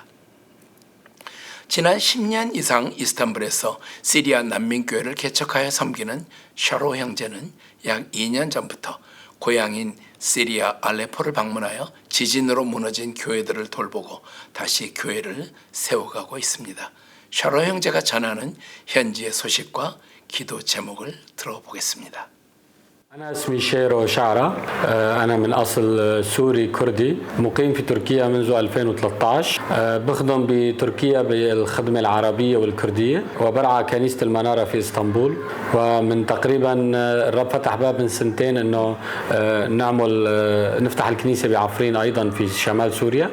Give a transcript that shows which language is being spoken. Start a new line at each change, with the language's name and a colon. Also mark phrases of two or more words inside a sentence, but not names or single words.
Korean: 지난 10년 이상 이스탄불에서 시리아 난민교회를 개척하여 섬기는 샤로 형제는 약 2년 전부터 고향인 시리아 알레포를 방문하여 지진으로 무너진 교회들을 돌보고 다시 교회를 세워가고 있습니다. 샤로 형제가 전하는 현지의 소식과 기도 제목을 들어보겠습니다.
Arabic: أنا اسمي شيرو شعرة. أنا من أصل سوري كردي مقيم في تركيا منذ 2013. بخدم بتركيا بالخدمة العربية والكردية وبرعى كنيسة المنارة في إسطنبول. ومن تقريبا الرب فتح باب من سنتين إنه نفتح الكنيسة بعفرين أيضا في شمال سوريا.